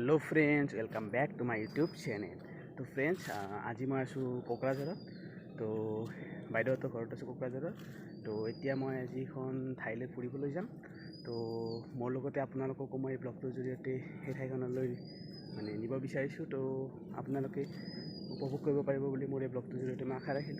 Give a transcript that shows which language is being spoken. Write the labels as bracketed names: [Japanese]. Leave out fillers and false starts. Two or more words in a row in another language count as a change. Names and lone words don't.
[English] friends welcome back to my YouTube channel. [Hindi] तो फ्रेंड्स आज मैं आसो कोकराझार। [Assamese] तो বাইদেউহঁতৰ ঘৰত আছোঁ কোকৰাঝাৰত। তো এতিয়া মই আজি এখন ঠাইলৈ ফুৰিবলৈ যাম। তো মোৰ লগতে আপোনালোককো মই ব্লগটোৰ জৰিয়তে সেই ঠাইখনলৈ মানে নিব বিচাৰিছোঁ। তো আপোনালোকে উপভোগ কৰিব পাৰিব বুলি মোৰ এই ব্লগটোৰ জৰিয়তে মই আশা ৰাখিলোঁ।